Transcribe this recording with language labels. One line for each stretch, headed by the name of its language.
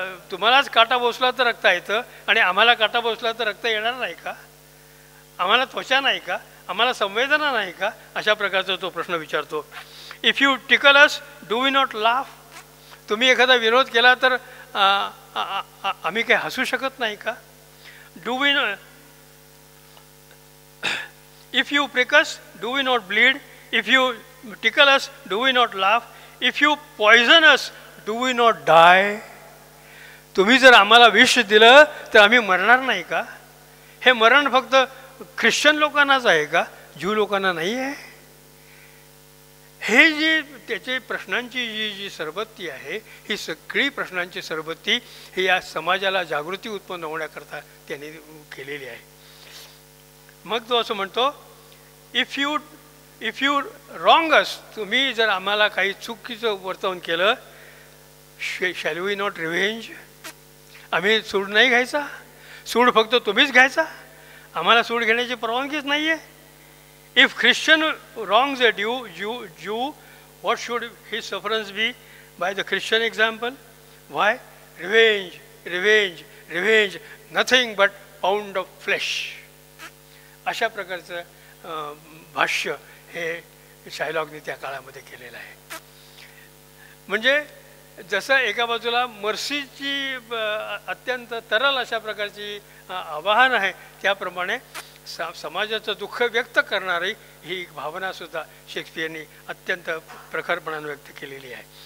Marathi: तुम्हालाच काटा बसला तर रक्त येतं आणि आम्हाला काटा बसला तर रक्त येणार नाही का. आम्हाला त्वचा नाही का, आम्हाला संवेदना नाही का. अशा प्रकारचा तो प्रश्न विचारतो.
English: If you tickle us do we not laugh.
Marathi: तुम्ही एखादा विरोध केला तर आम्ही काही हसू शकत नाही का.
English: Do we if you prick us do we not bleed. If you tickle us do we not laugh. If you poison us do we not die.
Marathi: तुम्ही जर आम्हाला विष दिलं तर आम्ही मरणार नाही का. हे मरण फक्त ख्रिश्चन लोकांनाच आहे का, ज्यू लोकांना नाही आहे. हे जे त्याचे प्रश्नांची जी सरबत्ती आहे ही सगळी प्रश्नांची सरबत्ती ही या समाजाला जागृती उत्पन्न होण्याकरता त्यांनी केलेली आहे. मग तो असं म्हणतो,
English: If you wrong us.
Marathi: तुम्ही जर आम्हाला काही चुकीचं वर्तन केलं,
English: Shall we not revenge.
Marathi: आम्ही सूड नाही घ्यायचा. सूड फक्त तुम्हीच घ्यायचा, आम्हाला सूड घेण्याची परवानगीच नाही आहे.
English: If Christian wrongs a Jew, what should his sufferance be by the Christian example? Why? Revenge, revenge, revenge. Nothing but pound of flesh.
Marathi: अशा प्रकारचं भाष्य हे शायलॉकने त्या काळामध्ये केलेलं आहे. म्हणजे जसं एका बाजूला मर्सीची अत्यंत तरल अशा प्रकारची आवाहन आहे, त्याप्रमाणे समाजाचं दुःख व्यक्त करणारी ही एक भावनासुद्धा शेक्सपियरनी अत्यंत प्रखरपणाने व्यक्त केलेली आहे.